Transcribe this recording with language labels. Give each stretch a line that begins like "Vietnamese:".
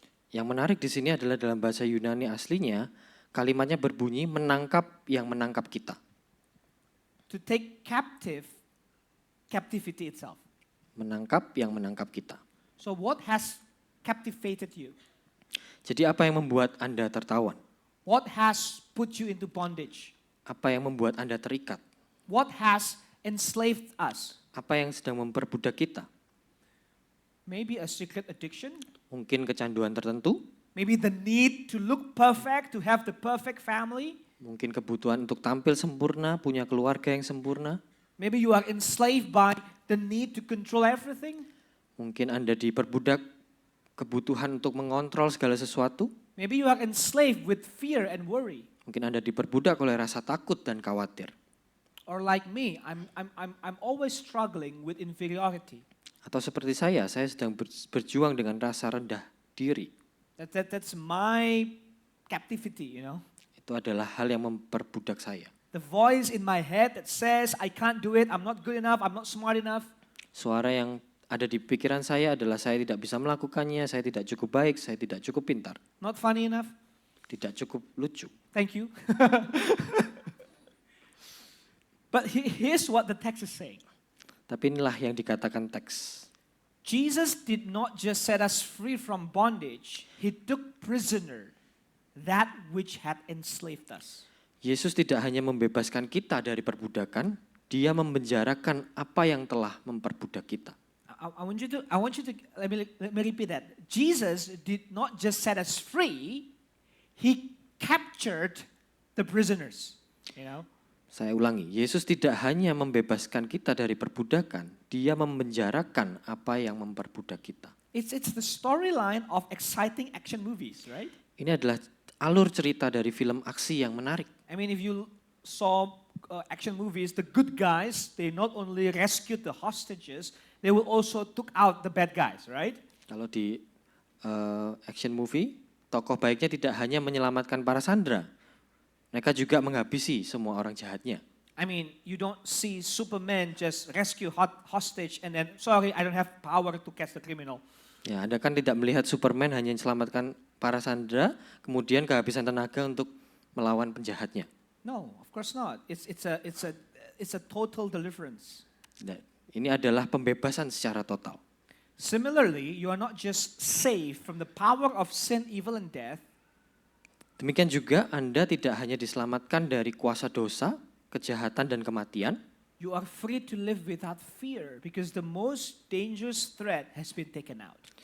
Indonesian: Yang menarik di sini adalah dalam bahasa Yunani aslinya, kalimatnya berbunyi menangkap yang menangkap kita.
English: To take captivity itself.
Indonesian: Menangkap yang menangkap kita.
English: So what has captivated you?
Indonesian: Jadi apa yang membuat Anda tertawan?
English: What has put you into bondage?
Indonesian: Apa yang membuat Anda terikat?
English: What has enslaved us?
Indonesian: Apa yang sedang memperbudak kita?
English: Maybe a secret addiction?
Indonesian: Mungkin kecanduan tertentu?
English: Maybe the need to look perfect, to have the perfect family?
Indonesian: Mungkin kebutuhan untuk tampil sempurna, punya keluarga yang sempurna?
English: Maybe you are enslaved by the need to control everything?
Indonesian: Mungkin Anda diperbudak kebutuhan untuk mengontrol segala sesuatu?
English: Maybe you are enslaved with fear and worry.
Indonesian: Mungkin Anda diperbudak oleh rasa takut dan khawatir.
English: Or like me, I'm always struggling with inferiority.
Indonesian: Atau seperti saya sedang berjuang dengan rasa rendah diri.
English: That's my captivity, you know.
Indonesian: Itu adalah hal yang memperbudak saya.
English: The voice in my head that says I can't do it, I'm not good enough, I'm not smart enough.
Indonesian: Suara yang ada di pikiran saya adalah saya tidak bisa melakukannya, saya tidak cukup baik, saya tidak cukup pintar.
English: Not funny enough.
Indonesian: Tidak cukup lucu.
English: Thank you. But here's what the text is saying.
Indonesian: Tapi inilah yang dikatakan teks.
English: Jesus did not just set us free from bondage, he took prisoner that which had enslaved us.
Indonesian: Yesus tidak hanya membebaskan kita dari perbudakan, dia memenjarakan apa yang telah memperbudak kita.
English: I want you to let me repeat that. Jesus did not just set us free, he captured the prisoners, you know.
Indonesian: Saya ulangi, Yesus tidak hanya membebaskan kita dari perbudakan, dia memenjarakan apa yang memperbudak kita.
English: It's the storyline of exciting action movies, right?
Indonesian: Ini adalah alur cerita dari film aksi yang menarik.
English: I mean, if you saw action movies, the good guys, they not only rescued the hostages, they will also took out the bad guys, right?
Indonesian: Kalau di action movie, tokoh baiknya tidak hanya menyelamatkan para sandera, mereka juga menghabisi semua orang jahatnya.
English: I mean, you don't see Superman just rescue hostage and then, sorry, I don't have power to catch the criminal.
Indonesian: Ya, Anda kan tidak melihat Superman hanya selamatkan para sandera, kemudian kehabisan tenaga untuk melawan penjahatnya.
English: No, of course not. It's a total deliverance.
Indonesian: Nah, ini adalah pembebasan secara total.
English: Similarly, you are not just saved from the power of sin, evil, and death.
Indonesian: Demikian juga Anda tidak hanya diselamatkan dari kuasa dosa, kejahatan, dan kematian.
English: You are free to live without fear because the most dangerous threat has been taken out.